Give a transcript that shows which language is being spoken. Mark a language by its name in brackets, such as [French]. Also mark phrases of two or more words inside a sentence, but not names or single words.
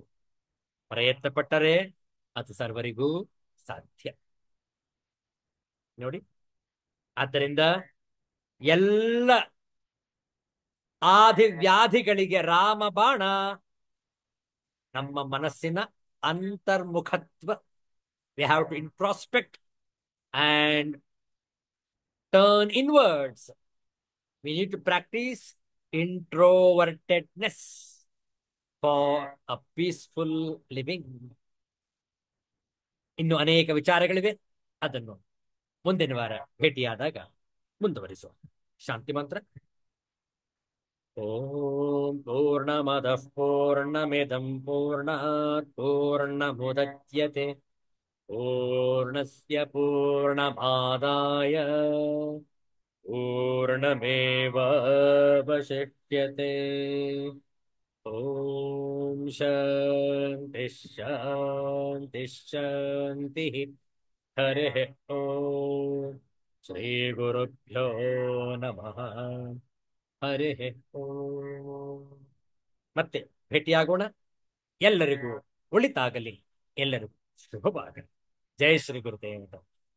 [Kannada] ಪ್ರಯತ್ನ ಪಟ್ಟರೆ ಅದು ಸರ್ವರಿಗೂ ಸಾಧ್ಯ. ನೋಡಿ, ಆದ್ದರಿಂದ ಎಲ್ಲ ಆದಿವ್ಯಾಧಿಗಳಿಗೆ ರಾಮಬಾಣ ನಮ್ಮ ಮನಸ್ಸಿನ ಅಂತರ್ಮುಖತ್ವ. [English] we have to introspect and turn inwards. We need to practice introvertedness for a peaceful living. [Kannada] ಇನ್ನು ಅನೇಕ ವಿಚಾರಗಳಿವೆ, ಅದನ್ನು ಮುಂದಿನ ವಾರ ಭೇಟಿಯಾದಾಗ ಮುಂದುವರಿಸುವ. ಶಾಂತಿ ಮಂತ್ರ. [Sanskrit] ಓಂ ಪೂರ್ಣಮದಃ ಪೂರ್ಣಮಿದಂ ಪೂರ್ಣಾತ್ ಪೂರ್ಣಮುದಚ್ಯತೆ ಪೂರ್ಣಸ್ಯ ಪೂರ್ಣಮಾದಾಯ ಪೂರ್ಣಮೇವಾವಶಿಷ್ಯತೆ. ಓಂ ಶಾಂತಿ ಶಾಂತಿ ಶಾಂತಿ. ಹರಿ ಓಂ. ಶ್ರೀ ಗುರುಭ್ಯೋ ನಮಃ. ಹರಿ ಓಂ. [Kannada] ಮತ್ತೆ ಭೇಟಿಯಾಗೋಣ. ಎಲ್ಲರಿಗೂ ಒಳಿತಾಗಲಿ, ಎಲ್ಲರಿಗೂ ಶುಭವಾಗಲಿ. ಜೈ ಶ್ರೀ ಗುರುದೇವ.